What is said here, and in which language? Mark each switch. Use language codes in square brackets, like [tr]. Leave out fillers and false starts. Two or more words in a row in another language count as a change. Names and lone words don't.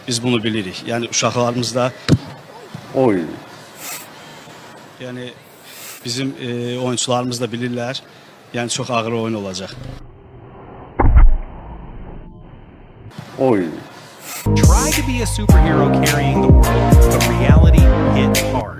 [az] Biz bunu bilirik. Yani uşaqlarımız da Oy. yani bizim oyuncularımız da bilirlər. Yəni çox ağır oyun olacaq. Oy. [en] Try to be a superhero carrying the world, but reality hit hard.